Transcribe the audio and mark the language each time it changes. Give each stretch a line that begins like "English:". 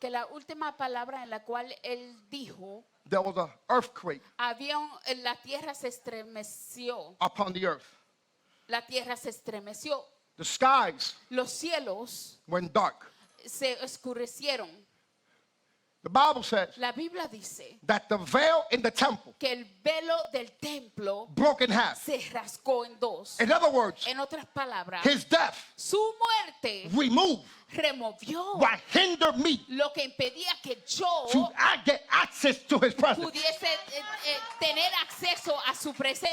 Spanish: que la última palabra en la cual él dijo,
English: there was an earthquake
Spanish: la tierra se estremeció,
English: upon the earth.
Spanish: la tierra se estremeció,
English: The skies
Spanish: los cielos
English: went dark.
Spanish: se oscurecieron,
English: The Bible says
Spanish: La Biblia dice
English: that the veil in the temple
Spanish: que el velo del templo
English: broke in half.
Spanish: se rasgó en dos.
English: In other words,
Spanish: En otras palabras,
English: his death
Spanish: su muerte
English: removed
Spanish: removió
English: what hindered me
Spanish: lo que impedía que yo
English: to get access to his presence.
Spanish: pudiese tener acceso a su presencia.